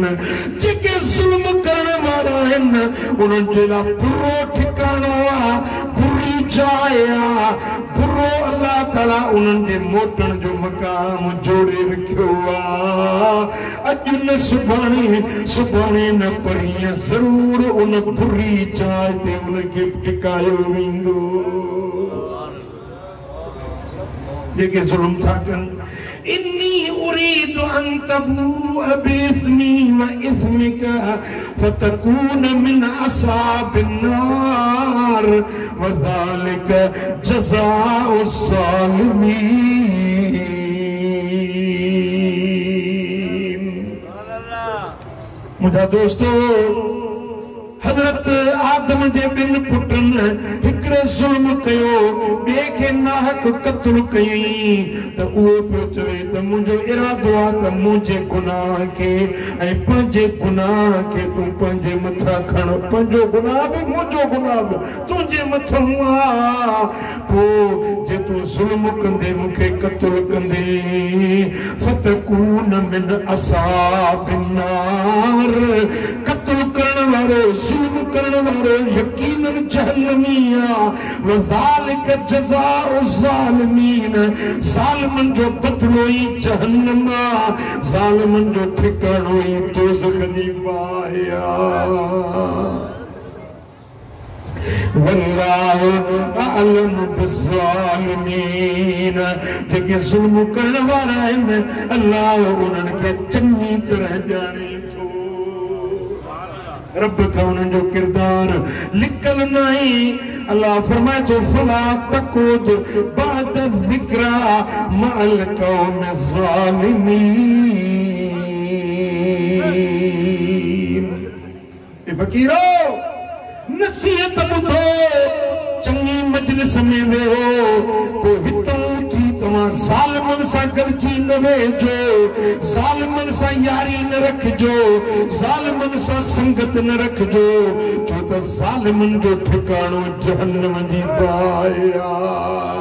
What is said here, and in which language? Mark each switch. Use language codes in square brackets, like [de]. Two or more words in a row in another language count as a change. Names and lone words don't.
[sd] जेके ज़ुल्म करण वारा आहिनि उन्हनि जे लाइ बुरो ठिकानो आहे, बुरी जाइ आहे, बुरो अल्लाह ताला उन्हनि जे मोटण जो मकाम जोड़े रखियो आहे। अॼु न सुभाणे, सुभाणे न परीहं ज़रूर उन बुरी जाइ ते उनखे टिकायो वेंदो। जेके ज़ुल्म था कनि [ar] إني أريد أن تبوء بإثمي وإثمك فتكون من أصحاب النار وذلك جزاء الظالمين. [sd] मुझा दोस्तों हज़रत आदम जे ॿिन पुटनि हिकिड़े ज़ुल्म कयो, ॿिए खे नाहक क़त्ल कयई त उहो पियो चवे त मुंहिंजो इरादो आहे त मुंहिंजे गुनाह खे ऐं पंहिंजे गुनाह खे तूं पंहिंजे मथां खण। पंहिंजो गुनाह बि मुंहिंजो गुनाह बि तुंहिंजे मथां आहे। पोइ जे तूं ज़ुल्म कंदे मूंखे क़त्ल कंदे [ar] فتكون من أصحاب النار. [sd] क़त्ल करण वारो ज़ुल्म करण वारो यकीनन जहन्नमी आहे। [ar] وذلك جزاء الظالمين. [sd] ज़ालिमन जो बदलो ई जहन्नम आहे। ज़ालिमन जो ठिकाणो ई दोज़ख जी बाहि आहे। [ar] والله أعلم بالظالمين. [sd] जेके ज़ुल्म करण वारा आहिनि अल्लाह उन्हनि खे चङी तरह ॼाणे। रब का उन्हनि जो किरदार लिखल नहीं। अल्लाह फरमाए तो [ar] فلا تقعد بعد الذكرى مع القوم الظالمين. [sd] ए फकीरो नसीहत ॿुधो, चङी मजलिस में वेहो, को हितों थी तव्हां ज़ालिमन सां गॾिजी न वेहिजो, ज़ालिमन सां यारी न रखिजो, ज़ालिमन सां संगत न रखिजो, छो त ज़ालिमन जो ठिकाणो जहन्नम जी बाहि आहे।